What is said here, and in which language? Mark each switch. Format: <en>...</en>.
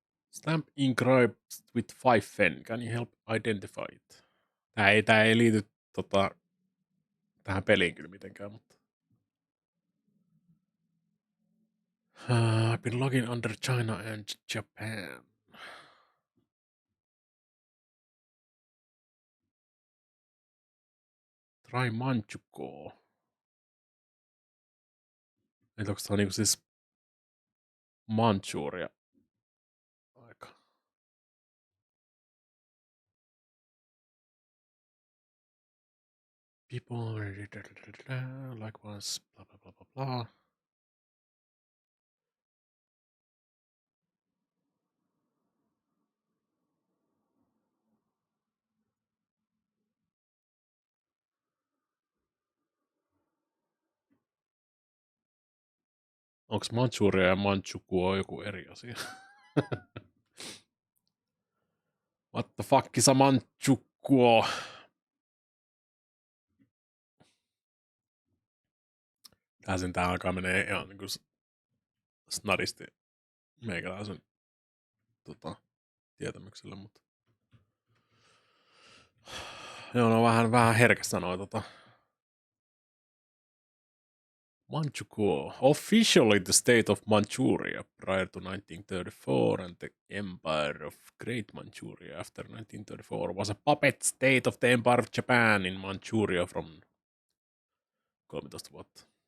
<en>Stamp engraved with 5 fen. Can you help identify it?</en> <fi>Tää ei liity tähän peliin kyllä mitenkään, mutta...</fi> <en>I've been logging under China and Japan. Try Manchukuo.</en> <fi>Että onko tää niinku siis Manchuria aika?</fi> <en>People like once blah blah blah blah blah.</en> <fi>Onks Manchuria ja Manchukuo joku eri asia?</fi> <en>What the fuck is a Manchukuo?</en> <fi>Tää alkaa menee ihan niinku snadisti meikäläisen tietämyksellä, mutta joo, no vähän herkässä noi Manchukuo.</fi> <en>Officially the state of Manchuria prior to 1934 and the Empire of Great Manchuria after 1934 was a puppet state of the Empire of Japan in Manchuria from 13</en> <fi>vuotta.</fi>